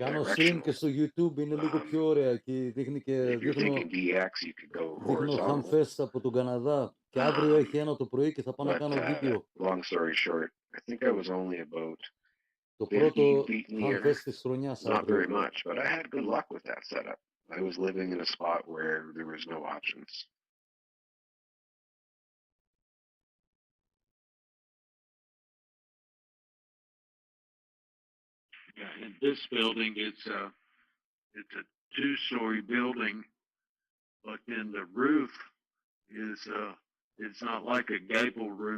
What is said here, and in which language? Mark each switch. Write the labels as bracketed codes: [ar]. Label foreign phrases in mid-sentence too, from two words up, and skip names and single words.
[el] Κάνω stream και [en] directional. [el] στο YouTube, είναι λίγο πιο ωραία και δείχνει και [en] If you're [el] δείχνω, [en] thinking DX, you could go [el] δείχνω [en] horizontal. [el] Hamfest από τον Καναδά. Και αύριο Um, έχει ένα το πρωί και θα πάω να [en] But [el] κάνω βίντεο. [en] long story short, I think I was only about [el] Το [en] 15 [el] πρώτο [en] feet in the air. [el] Hamfest της χρονιάς [en] Not [el] αύριο. [en] very much, but I had good luck with that setup. I was living in a spot where there was no options. Yeah, in this building, it's a 2-story building, but then the roof is it's not like a gable roof.